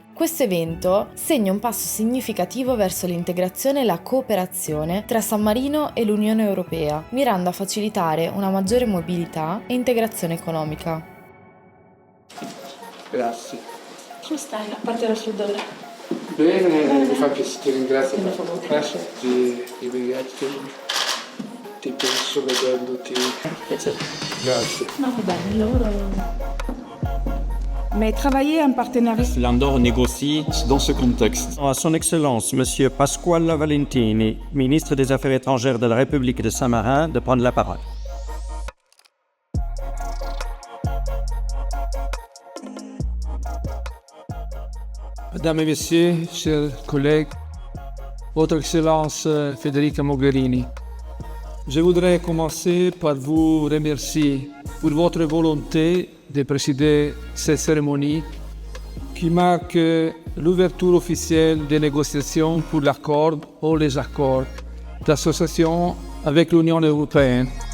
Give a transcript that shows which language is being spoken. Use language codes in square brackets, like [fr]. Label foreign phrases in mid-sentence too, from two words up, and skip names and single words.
[it] Questo evento segna un passo significativo verso l'integrazione e la cooperazione tra San Marino e l'Unione Europea, mirando a facilitare una maggiore mobilità e integrazione economica. Grazie. Come stai? A parte la raffreddore? Bene, mi fa piacere, ti ringrazio. Grazie. Ti penso vedendoti. Grazie. No, va bene, il lavoro... [fr] Mais travailler en partenariat. L'Andorre négocie dans ce contexte. À son Excellence, Monsieur Pasquale Valentini, ministre des Affaires étrangères de la République de Saint-Marin, de prendre la parole. Mesdames et Messieurs, chers collègues, Votre Excellence Federica Mogherini, je voudrais commencer par vous remercier pour votre volonté de présider cette cérémonie qui marque l'ouverture officielle des négociations pour l'accord ou les accords d'association avec l'Unione Européenne.